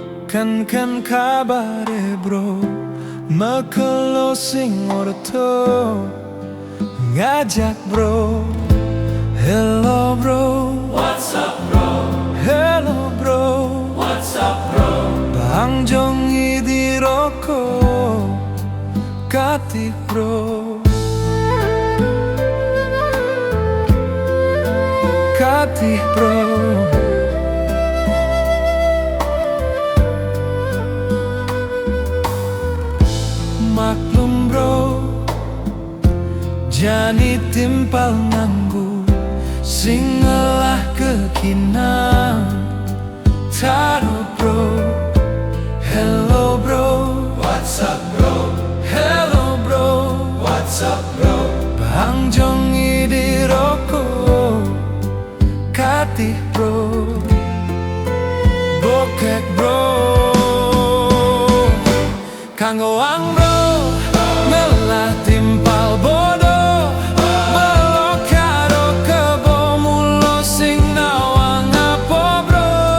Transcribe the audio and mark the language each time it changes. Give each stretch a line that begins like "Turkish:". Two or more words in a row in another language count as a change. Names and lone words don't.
Balinese: kan kabare bro, mekelo sing orto ngajak bro.
English: Hello bro, What's up bro? hello bro, What's up bro?
Balinese: Bang jongi di roko Katih bro, Katih bro. Maklum bro, jani timpal nganggu sing ngelah kekinang taruh bro.
English: Hello bro, What's up bro? hello bro, What's up bro?
Balinese: Bang jongi di roko Katih bro, bokek bro. Kanggo ang bro, melah timpal bodoh, belok karo kebo mulo sing nawang apa bro.